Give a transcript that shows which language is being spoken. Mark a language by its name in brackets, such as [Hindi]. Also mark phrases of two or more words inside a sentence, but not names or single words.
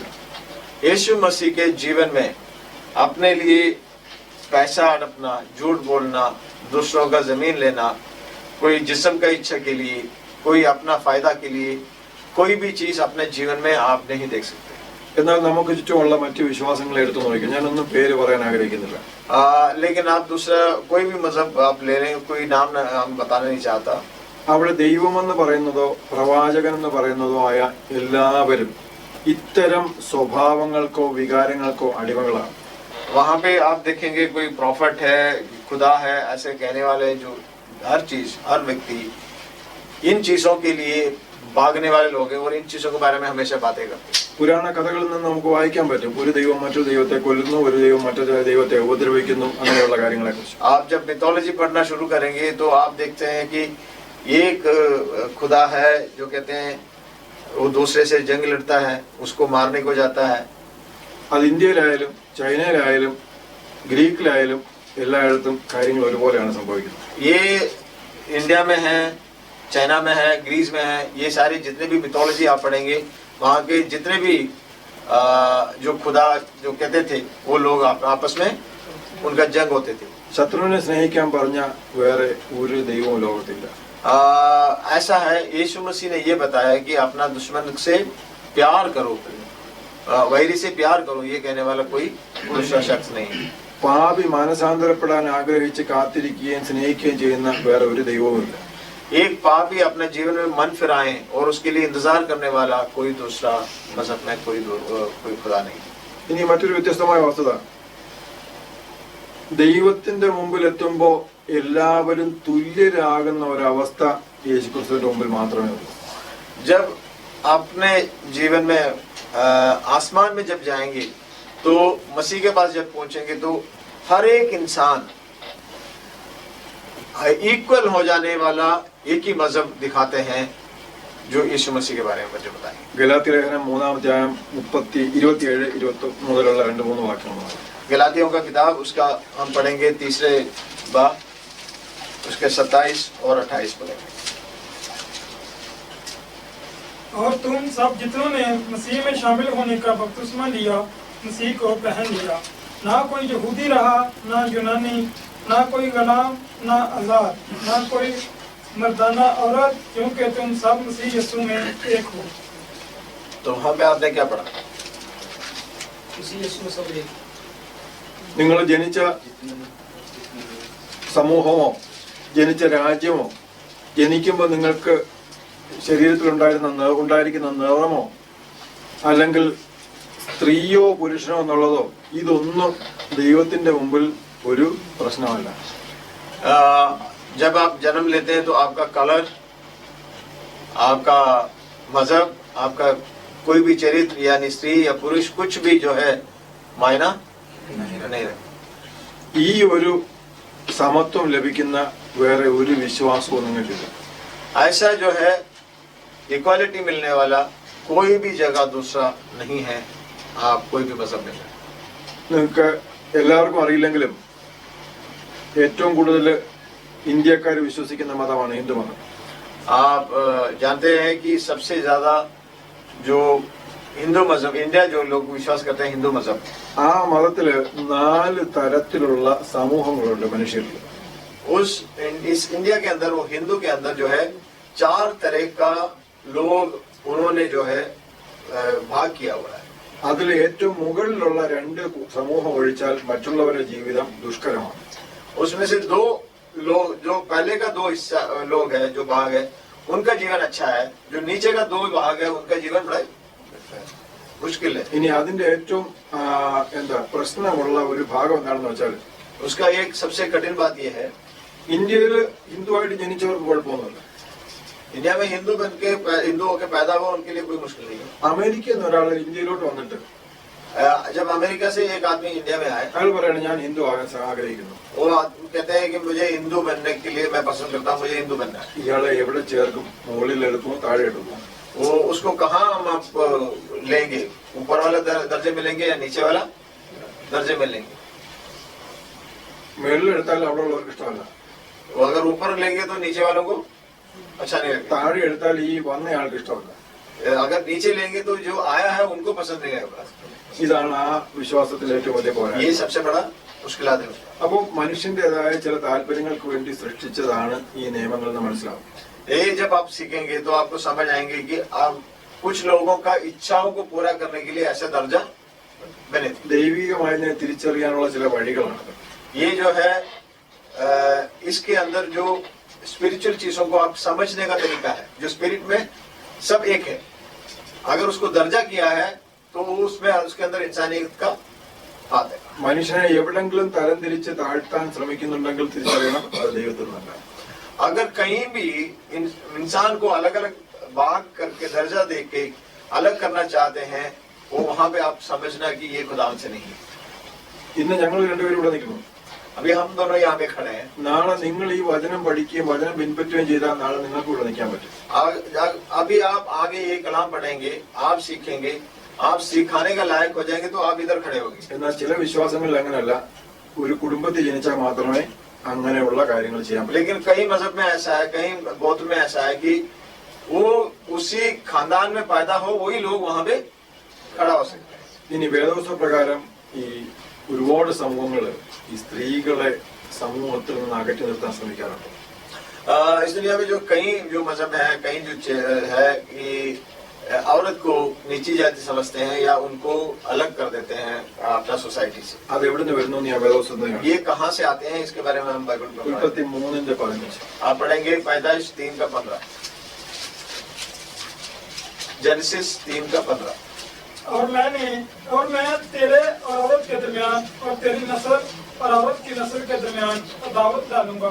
[Hindi] यीशु मसीह के जीवन में अपने लिए पैसा हड़पना, झूठ बोलना, दूसरों का जमीन लेना, कोई जिस्म का इच्छा के लिए, कोई अपना फायदा के लिए, कोई भी चीज अपने जीवन में आप नहीं देख सकते. [Malayalam] എന്നാൽ നമുക്ക് ചുറ്റുമുള്ള മറ്റു വിശ്വാസങ്ങളെ എടുത്തു നോക്കാം. ഞാനൊന്നും പേര് പറയാൻ ആഗ്രഹിക്കുന്നില്ല. [Hindi] लेकिन आप दूसरा कोई भी मजहब आप ले लें, कोई नाम हम बताना नहीं चाहता. [Malayalam] അവിടെ ദൈവമെന്ന് പറയുന്നതോ പ്രവാചകൻ എന്ന് പറയുന്നതോ ആയ എല്ലാവരും ഇത്തരം സ്വഭാവങ്ങൾക്കോ വികാരങ്ങൾക്കോ അടിമകളാണ്. [Hindi] वहाँ पे आप देखेंगे कोई प्रॉफिट है, खुदा है, ऐसे कहने वाले जो हर चीज, हर व्यक्ति इन चीजों के लिए भागने वाले लोग हैं और इन चीजों के बारे में हमेशा बातें करते हैं. [Malayalam] പുരാണ കഥകളിൽ നിന്ന് നമുക്ക് വായിക്കാൻ പറ്റും. ഒരു ദൈവം മറ്റൊരു ദൈവത്തെ കൊല്ലുന്നു, ഒരു ദൈവം മറ്റൊരു ദൈവത്തെ ഉപദ്രവിക്കുന്നു, അങ്ങനെയുള്ള കാര്യങ്ങളെ കുറിച്ച്. [Hindi] आप जब मिथोलॉजी पढ़ना शुरू करेंगे तो आप देखते हैं कि एक खुदा है जो कहते हैं वो दूसरे से जंग लड़ता है, उसको मारने को जाता है. [Malayalam] അത് ഇന്ത്യയിലായാലും ചൈനയിലായാലും ഗ്രീക്കിലായാലും എല്ലായിടത്തും കാര്യങ്ങൾ ഒരുപോലെയാണ് സംഭവിക്കുന്നത്. [Hindi] ये इंडिया में है, चाइना में है, ग्रीस में है, ये सारी जितने भी मिथोलॉजी आप पढ़ेंगे, वहाँ के जितने भी जो खुदा जो कहते थे वो लोग आपस में उनका जंग होते थे. [Malayalam] ശത്രുവിനെ സ്നേഹിക്കാൻ പറഞ്ഞ വേറെ ഒരു ദൈവവും ലോകത്തില്ല. [Hindi] ऐसा है, यीशु मसीह ने ये बताया कि अपना दुश्मन से प्यार करो, वैरी से प्यार करो, ये कहने वाला कोई दूसरा शख्स नहीं. [Malayalam] പാപി മാനസാന്തരപ്പെടാൻ ആഗ്രഹിച്ച് കാത്തിരിക്കുകയും സ്നേഹിക്കുകയും ചെയ്യുന്ന വേറെ ഒരു ദൈവവുമില്ല. [Hindi] एक पापी अपने जीवन में मन फिराए और उसके लिए इंतजार करने वाला कोई दूसरा मजहब में कोई खुदा नहीं. [Malayalam] ഇനി മറ്റൊരു വ്യത്യസ്തമായ വസ്തുത, ദൈവത്തിന്റെ മുമ്പിൽ എത്തുമ്പോൾ എല്ലാവരും തുല്യരാകുന്ന ഒരവസ്ഥ യേശുക്രിസ്തുവിന്റെ മുമ്പിൽ മാത്രമേ ഉള്ളൂ. [Hindi] जब अपने जीवन में आसमान में जब जाएंगे तो मसीह के पास जब पहुंचेंगे तो हर एक इंसान इक्वल हो जाने वाला एक ही मजहब दिखाते हैं जो यीशु मसीह के बारे में मुझे बताएंगे. [Malayalam] ഗലാത്യ ലേഖനം 3-27 മുതലുള്ള 2-3 വാക്യങ്ങൾ. [Hindi] गलातियों का किताब, उसका हम पढ़ेंगे 3 बाब, उसके 27 और 28 पढ़ेंगे. और तुम सब जितनों ने मसीह में शामिल होने का बपतिस्मा लिया, मसीह को पहन लिया. ना कोई यहूदी रहा, ना यूनानी, ना कोई गुलाम, ना आजाद, ना कोई मर्दाना औरत, क्योंकि तुम सब मसीह यीशु में एक हो. तो वहाँ पे आपने क्या पढ़ा? इसी यीशु में सब एक. [Malayalam] നിങ്ങൾ ജനിച്ച സമൂഹമോ ജനിച്ച രാജ്യമോ ജനിക്കുമ്പോൾ നിങ്ങൾക്ക് ശരീരത്തിൽ ഉണ്ടായിരിക്കുന്ന നിറമോ അല്ലെങ്കിൽ സ്ത്രീയോ പുരുഷനോ എന്നുള്ളതോ ഇതൊന്നും ദൈവത്തിന്റെ മുമ്പിൽ ഒരു പ്രശ്നമല്ല. [Hindi] जब आप जन्म लेते हैं तो आपका कलर, आपका मजहब, आपका कोई भी चरित्र यानी स्त्री या पुरुष कुछ भी जो है मायना नहीं रखता. [Malayalam] ഈ ഒരു സമത്വം ലഭിക്കുന്ന വേറെ ഒരു വിശ്വാസവും നിങ്ങൾക്കില്ല. [Hindi] ऐसा जो है इक्वालिटी मिलने वाला कोई भी जगह दूसरा नहीं है, आप कोई भी मजहब नहीं है। [Malayalam] നിങ്ങൾക്ക് എല്ലാവർക്കും അറിയില്ലെങ്കിലും ഏറ്റവും കൂടുതൽ ഇന്ത്യക്കാർ വിശ്വസിക്കുന്ന മതമാണ് ഹിന്ദു മതം. [Hindi] आप जानते हैं कि सबसे ज्यादा जो हिंदू मजहब, इंडिया जो लोग विश्वास करते हैं हिंदू मजहब, [Malayalam] ആ മതത്തില് 4 തരത്തിലുള്ള സമൂഹങ്ങളുണ്ട് മനുഷ്യരിൽ. [Hindi] इस इंडिया के अंदर, वो हिंदू के अंदर जो है 4 तरह का लोग उन्होंने जो है भाग किया हुआ है. [Malayalam] അതിൽ ഏറ്റവും മുകളിലുള്ള 2 സമൂഹം ഒഴിച്ചാൽ മറ്റുള്ളവരുടെ ജീവിതം ദുഷ്കരമാണ്. [Hindi] उसमें से 2 लोग, जो पहले का 2 हिस्सा लोग है, जो भाग है, उनका जीवन अच्छा है. जो नीचे का 2 भाग है, उनका जीवन बड़ा मुश्किल है. [Malayalam] ഇനി അതിന്റെ ഏറ്റവും പ്രശ്നമുള്ള ഒരു ഭാഗം എന്താണെന്ന് വെച്ചാൽ, [Hindi] उसका एक सबसे कठिन बात यह है, [Malayalam] ഇന്ത്യയിൽ ഹിന്ദുവായിട്ട് ജനിച്ചവർക്ക് കുഴപ്പമൊന്നുമില്ല. [Hindi] इंडिया में हिंदुओं के पैदा हुआ, उनके लिए कोई मुश्किल नहीं है. [Malayalam] അമേരിക്കയിൽ നിന്ന് ഒരാൾ ഇന്ത്യയിലോട്ട് വന്നിട്ട് [Hindi] जब अमेरिका से एक आदमी इंडिया में आए, [Malayalam] അയാൾ പറയണം ഞാൻ ഹിന്ദു ആകാൻ ആഗ്രഹിക്കുന്നു. [Hindi] वो कहते हैं कि मुझे हिंदू बनने के लिए मैं पसंद करता हूँ, मुझे हिंदू बनना है. [Malayalam] ഇയാളെ എവിടെ ചേർക്കും? മുകളിൽ എടുക്കുമോ താഴെ എടുക്കുമോ? [Hindi] वो उसको कहाँ हम आप लेंगे? ऊपर वाला दर्जे में लेंगे या नीचे वाला दर्जे में लेंगे? [Malayalam] മുകളിൽ എടുത്താൽ അവിടെ ഉള്ളവർക്ക് ഇഷ്ടമല്ല. [Hindi] वो अगर ऊपर लेंगे तो नीचे वालों को अच्छा नहीं लगेगा. [Malayalam] താഴെ എടുത്താൽ ഈ വന്നയാൾക്ക് ഇഷ്ടമല്ല. [Hindi] अगर नीचे लेंगे तो जो आया है उनको पसंद नहीं आएगा. [Malayalam] ഇതാണ് ആ വിശ്വാസത്തിൽ ഏറ്റവും വലിയ പോരായ്മ. [Hindi] ये सबसे बड़ा मुश्किलात है. [Malayalam] അപ്പോൾ മനുഷ്യന്റേതായ ചില താല്പര്യങ്ങൾക്ക് വേണ്ടി സൃഷ്ടിച്ചതാണ് ഈ നിയമങ്ങൾ എന്ന് മനസ്സിലാവും. [Hindi] ये जब आप सीखेंगे तो आपको समझ आएंगे कि आप कुछ लोगों का इच्छाओं को पूरा करने के लिए ऐसा दर्जा बने थे. [Malayalam] ദൈവികമായതിനെ തിരിച്ചറിയാനുള്ള ചില വഴികളാണ്. [Hindi] ये जो है इसके अंदर जो स्पिरिचुअल चीजों को आप समझने का तरीका है, जो स्पिरिट में सब एक है. अगर उसको दर्जा किया है तो उसमें उसके अंदर इंसानियत का हाथ है. [Malayalam] മനുഷ്യനെ എവിടെങ്കിലും തരംതിരിച്ച് താഴ്ത്താൻ ശ്രമിക്കുന്നുണ്ടെങ്കിൽ തിരിച്ചറിയണം അത് ദൈവത്തിൽ നിന്നല്ല. [Hindi] अगर कहीं भी इंसान को अलग अलग भाग करके दर्जा दे के अलग करना चाहते हैं, वो वहां पे आप समझना कि ये खुदा से नहीं है. [Malayalam] ഇന്ന് ഞങ്ങൾ രണ്ടുപേരും ഇവിടെ നിൽക്കുന്നു. [Hindi] अभी हम दोनों यहाँ पे खड़े हैं. [Malayalam] നാളെ നിങ്ങൾ ഈ വചനം പഠിക്കുകയും വചനം പിൻപറ്റുകയും ചെയ്താൽ നാളെ നിങ്ങൾക്ക് ഇവിടെ നിൽക്കാൻ പറ്റും. [Hindi] अभी आप आगे ये कलाम पढ़ेंगे, आप सीखेंगे, आप सिखाने का लायक हो जाएंगे तो आप इधर खड़े होंगे. [Malayalam] എന്നാൽ ചില വിശ്വാസങ്ങളിൽ അങ്ങനെയല്ല. ഒരു കുടുംബത്തിൽ ജനിച്ചാൽ മാത്രമേ അങ്ങനെയുള്ള കാര്യങ്ങൾ ചെയ്യാൻ പറ്റൂ. [Hindi] लेकिन कई मजहब में ऐसा है, कई बौद्ध में ऐसा है कि वो उसी खानदान में पैदा हो, वही लोग वहां पे खड़ा हो सकते हैं. [Malayalam] ഇനി വേദോസ്ത പ്രകാരം ഈ ഒരുപാട് സമൂഹങ്ങള് ഈ സ്ത്രീകളെ സമൂഹത്തിൽ നിന്ന് അകറ്റി നിർത്താൻ ശ്രമിക്കാറുണ്ട്. [Hindi] इस दुनिया में जो कई जो मजहब है, कई जो है कि औरत को नीची जाति समझते हैं या उनको अलग कर देते हैं अपना सोसाइटी से. [Malayalam] അത് എവിടെ നിന്ന് വരുന്നു ഞാൻ വേദോസ്തം [Hindi] ये कहाँ से आते हैं, इसके बारे में हम बाइबल में पढ़ेंगे. 33:15 आप पढ़ेंगे पैदाइश 3:15, जेनेसिस 3:15. और मैं तेरे और औरत के दरमियान और तेरी नस्ल और औरत की नस्ल के दरमियान अदावत डालूंगा.